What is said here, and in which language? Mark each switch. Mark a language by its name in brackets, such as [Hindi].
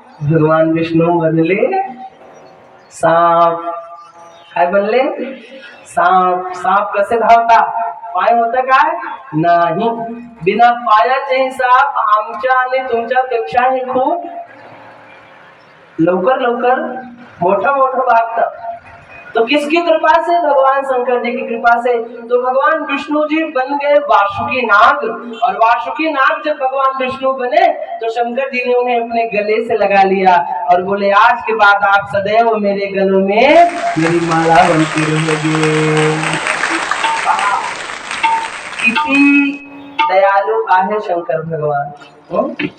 [Marathi] भगवान विष्णू बनले सांप। काय बनले? सांप। सांप कसे धावता? पाय होता काय? नाही, बिना पायाचे सांप आमच्या आणि तुमच्या पेक्षाही खूप लवकर मोठं भागतं। [Hindi] तो किसकी कृपा से? भगवान शंकर जी की कृपा से। तो भगवान विष्णु जी बन गए वासुकी नाग, और वासुकी नाग जब भगवान विष्णु बने तो शंकर जी ने उन्हें अपने गले से लगा लिया और बोले, आज के बाद आप सदैव मेरे गलों में मेरी माला बनती रहेगी। [Marathi] किती दयालु आहे शंकर भगवान।